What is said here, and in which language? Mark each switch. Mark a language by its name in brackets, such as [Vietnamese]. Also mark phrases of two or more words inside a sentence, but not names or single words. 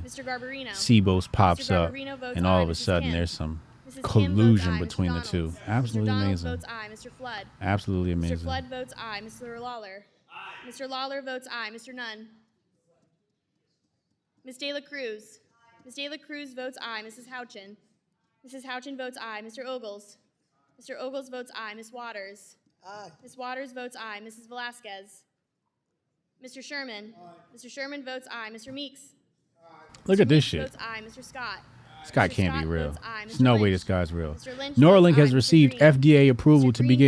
[English] Mr. Garbarino. CBOS pops Mr. up, Garbarino votes and all aye. of a Mrs. sudden Kim. there's some Mrs. Kim votes collusion aye. Mr. between the two. Donalds. Absolutely Mr. Donalds amazing. votes aye. Mr. Flood. Absolutely Mr. amazing. Flood votes aye. Mr. Lawler. Mr. Lawler votes aye. Mr. Nunn. Ms. De La Cruz. Ms. De La Cruz votes aye. Mrs. Houchin. Mrs. Houchin votes aye. Mr. Ogles. Mr. Ogles votes aye. Ms. Waters. Aye. Ms. Waters votes aye. Mrs. Velasquez. Mr. Sherman. Mr. Sherman votes aye. Mr. Meeks. Look at this shit. Votes aye. Mr. Scott. This guy Mr. can't be Scott real. votes aye. There's Mr. no way Lynch. this guy's real. Mr. Lynch Neuralink votes has aye. Mr. received Green. FDA approval to begin